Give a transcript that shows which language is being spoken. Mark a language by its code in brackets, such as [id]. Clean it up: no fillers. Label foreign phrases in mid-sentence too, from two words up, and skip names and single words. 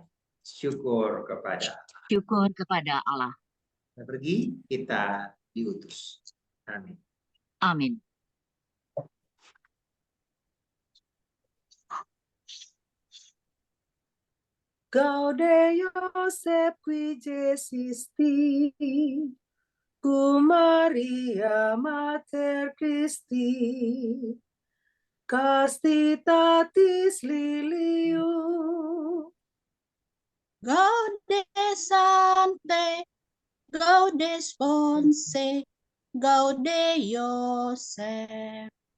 [id] Syukur kepada Allah. Kita pergi, kita diutus. Amin. Amin. [la] Gaude Iosef qui Jesisti, cum Maria Mater Christi, castitatis lilium. Gaude Sancte, Gaude Sponse, Gaude Iosef.